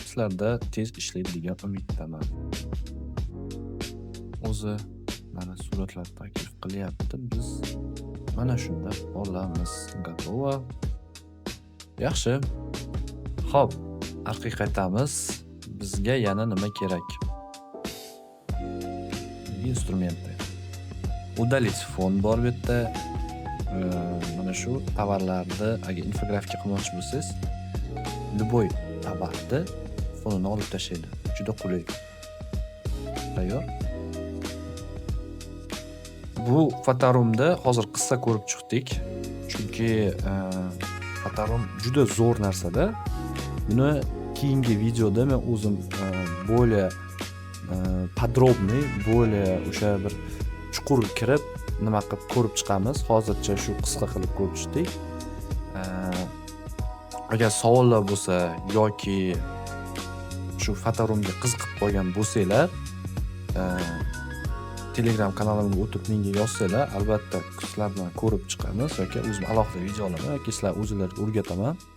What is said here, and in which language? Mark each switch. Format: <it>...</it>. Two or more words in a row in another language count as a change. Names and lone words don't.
<uz>Sizlarda tez ishlaydi degan umiddaman. O'zi mana suratlar taklif qilyapti. Biz mana shunda olamiz. Gotovo. Yaxshi. Xo'p, orqaga qaytamiz. Bizga yana nima kerak? Instrumenты. Удалить fon bor bu yerda. Mana shu tovarlarni agar infografika qilmoqchi bo'lsangiz, любой tovarni fonini olib tashlaydi. Juda qulay. Tayyor. Bu fotorumda hozir qissa ko'rib chiqdik. Chunki fotorum juda zo'r narsada. Buni keyingi videoda men o'zim</uz> <ru>более подробный, более</ru> <uz>o'sha bir chuqur kirib nima qilib ko'rib chiqamiz. Hozircha shu qisqa qilib ko'rib chiqdik. Agar savollar bo'lsa yoki shu fotorumga qiziqib qolgan bo'lsanglar, Telegram kanalimga o'tib menga yozsanglar, albatta sizlar bilan ko'rib chiqamiz yoki o'zim alohida videolarni yoki sizlar o'zingizlarga o'rgataman.</uz>